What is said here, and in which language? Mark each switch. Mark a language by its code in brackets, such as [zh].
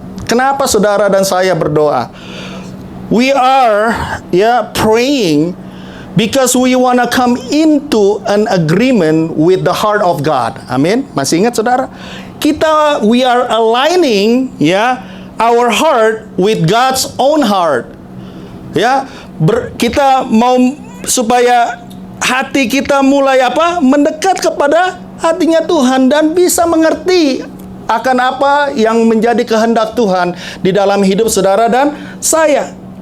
[id] Kenapa saudara dan saya berdoa? [en] We are praying because we want to come into an agreement with the heart of God. Amin. [id] Masih ingat saudara? [en] We are aligning our heart with God's own heart. [id] Ya, kita mau supaya hati kita mulai mendekat kepada hatinya Tuhan dan bisa mengerti akan apa yang menjadi kehendak Tuhan di dalam hidup saudara dan saya.